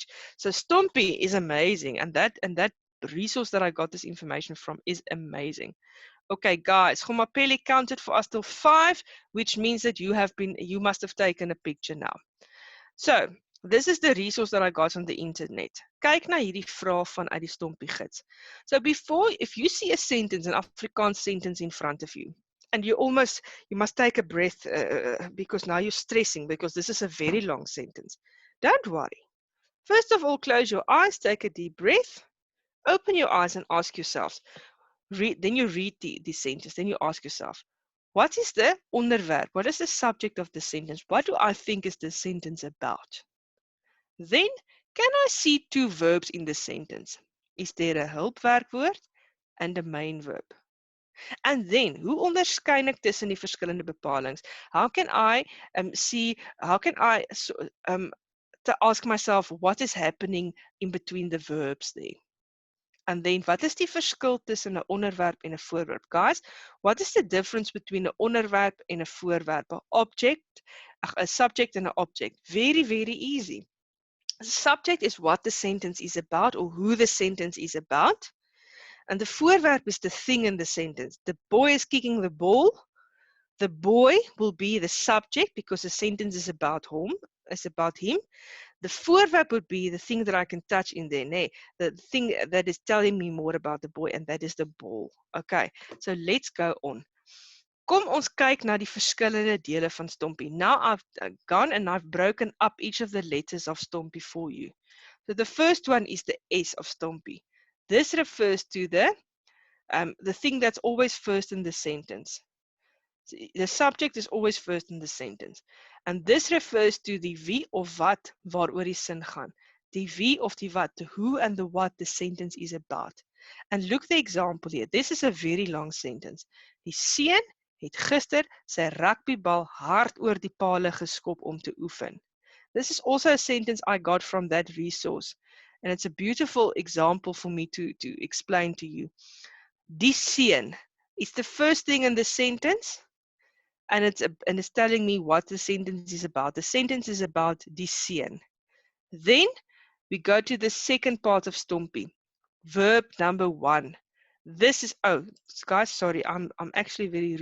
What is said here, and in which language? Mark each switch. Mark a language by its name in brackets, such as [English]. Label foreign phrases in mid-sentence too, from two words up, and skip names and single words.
[English] So STOMPI is amazing, and that resource that I got this information from is amazing. Okay, guys, Gomapeli counted for us till 5, which means that you must have taken a picture now. So, this is the resource that I got on the internet. [Afrikaans] Kyk na hierdie vraag vanuit die STOMPI gids. [English] So before, if you see a sentence, an Afrikaans sentence in front of you, and you must take a breath because now you're stressing because this is a very long sentence. Don't worry. First of all, close your eyes, take a deep breath, open your eyes and ask yourselves, then you read the sentence, then you ask yourself, what is the onderwerp? What is the subject of the sentence? What do I think is the sentence about? Then, can I see 2 verbs in the sentence? Is there a hulpwerkwoord and a main verb? And then, [Afrikaans] hoe onderskei ek tussen die verskillende bepalings? [English] How can I to ask myself what is happening in between the verbs there? And then, [Afrikaans] wat is die verskil tussen 'n onderwerp en 'n voorwerp? [English] Guys, what is the difference between [Afrikaans] 'n onderwerp en 'n voorwerp? [English] A subject and an object. Very, very easy. The subject is what the sentence is about or who the sentence is about. And the voorwerp is the thing in the sentence. The boy is kicking the ball. The boy will be the subject because the sentence is about him. The voorwerp would be the thing that I can touch in there, nee? The thing that is telling me more about the boy, and that is the ball. Okay, so let's go on. [Afrikaans] Kom ons kyk na die verskillende dele van STOMPI. [English] Now I've gone and I've broken up each of the letters of STOMPI for you. So the first one is the S of STOMPI. This refers to the thing that's always first in the sentence. The subject is always first in the sentence. And this refers to the [Afrikaans] wie of wat waaroor die sin gaan. Die wie of die wat, [English] the who and the what the sentence is about. And look the example here. This is a very long sentence. [Afrikaans] Die seun het gister sy rugbybal hard oor die pale geskop om te oefen. [English] This is also a sentence I got from that resource. And it's a beautiful example for me to explain to you. [Afrikaans] Die seun [English] is the first thing in the sentence, and it's telling me what the sentence is about. The sentence is about [Afrikaans] die seun. [English] Then we go to the second part of STOMPI, verb number 1. This is, oh, guys, sorry, I'm actually very rude.